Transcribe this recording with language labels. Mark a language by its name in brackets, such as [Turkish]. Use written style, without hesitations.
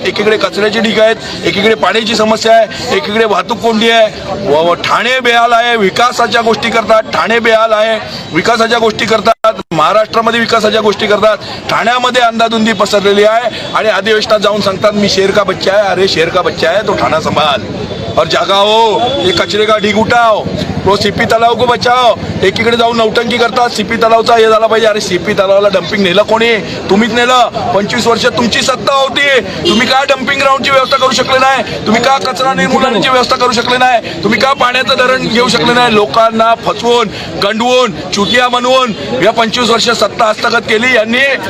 [Marathi] एकीकडे कचऱ्याची ढीग आहेत, एकीकडे पाण्याची समस्या आहे, एकीकडे वाहतूक कोंडी आहे, ठाणे बेहाल आहे, विकासाच्या गोष्टी करतात, ठाणे बेहाल आहे, विकासाच्या गोष्टी करतात, महाराष्ट्रामध्ये विकासाच्या गोष्टी करतात, ठाण्यामध्ये अंधाधुंदी पसरलेली आहे आणि अधिवेशनात जाऊन सांगतात मी [Hindi] शेर का बच्चा है. अरे शेर का बच्चा है तो ठाणा संभाल और जागाओ, ये कचरे का ढीग उठाओ, तो सीपी तलाव को बचाओ. [Marathi] एकीकडे जाऊन नौटंकी करतात, सीपी तलावचा हे झाला पाहिजे. अरे सीपी तलावाला डम्पिंग नेलं कोणी? तुम्हीच नेलं. 25 वर्ष तुमची सत्ता होती, तुम्ही का डम्पिंग ग्राउंडची व्यवस्था करू शकले नाही? तुम्ही का कचरा निर्मूलनाची व्यवस्था करू शकले नाही? तुम्ही का पाण्याचं धरण घेऊ शकले नाही? लोकांना फसवून, गंडवून, चुटिया बनवून या 25 वर्ष सत्ता हस्तगत केली यांनी.